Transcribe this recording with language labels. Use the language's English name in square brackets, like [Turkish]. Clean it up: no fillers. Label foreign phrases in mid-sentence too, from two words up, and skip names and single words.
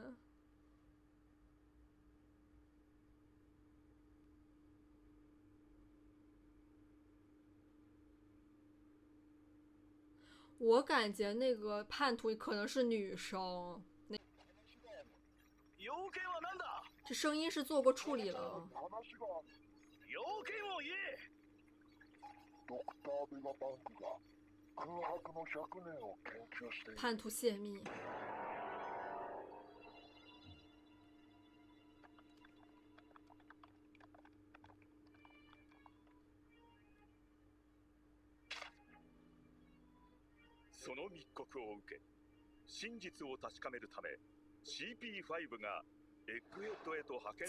[Chinese] 我感觉那个叛徒可能是女生， [Japanese] 要件は何だ。 [Chinese] 这声音是做过处理了。 [Japanese] 要件を言え。ドクター・ベガパンクが空白の100年を研究している。 [Chinese] 叛徒泄密。 [Japanese] その密告を受け、真実を確かめるため CP5 がエッグヘッドへと派遣さ